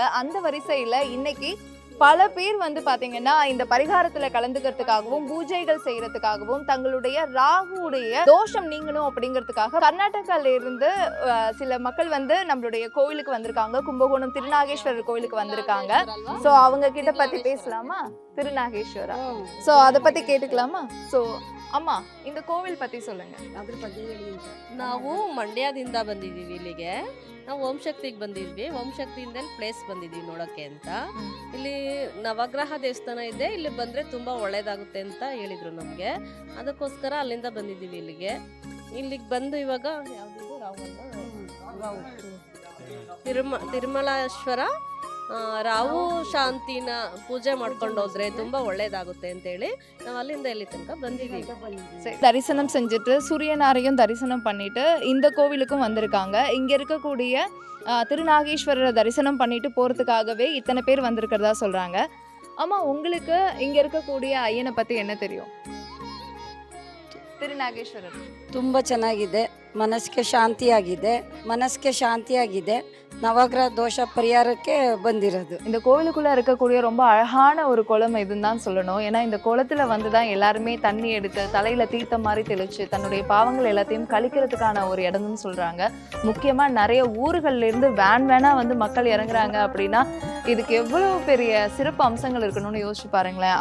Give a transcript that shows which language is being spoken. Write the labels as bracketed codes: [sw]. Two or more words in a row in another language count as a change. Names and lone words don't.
[ta] அந்த வரிசையில இன்னைக்கு பல பேர் பாத்தீங்கன்னா இந்த பரிகாரத்துல கலந்துக்கிறதுக்காகவும் பூஜைகள் செய்யறதுக்காகவும் தங்களுடைய ராகுடைய தோஷம் நீங்கணும் அப்படிங்கிறதுக்காக கர்நாடகால இருந்து சில மக்கள் நம்மளுடைய கோவிலுக்கு வந்திருக்காங்க. கும்பகோணம் திருநாகேஸ்வரர் கோவிலுக்கு வந்திருக்காங்க. சோ அவங்க கிட்ட பத்தி பேசலாமா? திருநாகேஸ்வரா, சோ அத பத்தி கேட்டுக்கலாமா? சோ ಅಮ್ಮ, இந்த கோவில் பத்தி சொல்லுங்க. [kn] ಅದ್ರ ಬಗ್ಗೆ ಹೇಳಿ. ನಾವು ಮಂಡ್ಯದಿಂದ ಬಂದಿದ್ದೀವಿ ಇಲ್ಲಿಗೆ. ನಾವು ಓಂ ಶಕ್ತಿಗೆ ಬಂದಿದ್ವಿ. ಓಂ ಶಕ್ತಿಯಿಂದ ಪ್ಲೇಸ್ ಬಂದಿದ್ದೀವಿ ನೋಡೋಕ್ಕೆ ಅಂತ. ಇಲ್ಲಿ ನವಗ್ರಹ ದೇವಸ್ಥಾನ ಇದೆ. ಇಲ್ಲಿ ಬಂದರೆ ತುಂಬ ಒಳ್ಳೇದಾಗುತ್ತೆ ಅಂತ ಹೇಳಿದರು ನಮಗೆ. ಅದಕ್ಕೋಸ್ಕರ ಅಲ್ಲಿಂದ ಬಂದಿದ್ದೀವಿ ಇಲ್ಲಿಗೆ. ಇಲ್ಲಿಗೆ ಬಂದು ಇವಾಗ ಯಾವುದಿದು ತಿರುಮಲೇಶ್ವರ ರಾಹು ಶಾಂತಿನ ಪೂಜೆ ಮಾಡ್ಕೊಂಡು ಹೋದ್ರೆ ತುಂಬಾ ಒಳ್ಳೇದಾಗುತ್ತೆ ಅಂತ ಹೇಳಿ ನಾವು ಅಲ್ಲಿಂದ ಇಲ್ಲಿ ತನಕ ಬಂದಿದ್ದೀವಿ. [ta] தரிசனம் செஞ்சுட்டு சூரியனாரையும் தரிசனம் பண்ணிட்டு இந்த கோவிலுக்கும் வந்திருக்காங்க. இங்க இருக்கக்கூடிய திருநாகேஸ்வரரை தரிசனம் பண்ணிட்டு போறதுக்காகவே இத்தனை பேர் வந்திருக்கிறதா சொல்றாங்க. ஆமா, உங்களுக்கு இங்க இருக்கக்கூடிய ஐயனை பத்தி என்ன தெரியும்? திருநாகேஸ்வரர் [kn] ತುಂಬ ಚೆನ್ನಾಗಿದೆ. ಮನಸ್ಸಿಗೆ ಶಾಂತಿಯಾಗಿದೆ. ನವಗ್ರಹ ದೋಷ ಪರಿಹಾರಕ್ಕೆ ಬಂದಿರೋದು. [ta] இந்த கோவிலுக்குள்ள இருக்கக்கூடிய ரொம்ப அழகான ஒரு குளம் இதுன்னு தான் சொல்லணும். ஏன்னா இந்த குளத்துல தான் எல்லாருமே தண்ணி எடுத்து தலையில தீர்த்த மாதிரி தெளிச்சு தன்னுடைய பாவங்கள் எல்லாத்தையும் கழிக்கிறதுக்கான ஒரு இடம்னு சொல்றாங்க. முக்கியமா நிறைய ஊர்கள்ல இருந்து வேனா மக்கள் இறங்குறாங்க அப்படின்னா இதுக்கு எவ்வளவு பெரிய சிறப்பு அம்சங்கள் இருக்கணும்னு யோசிச்சு பாருங்களேன்.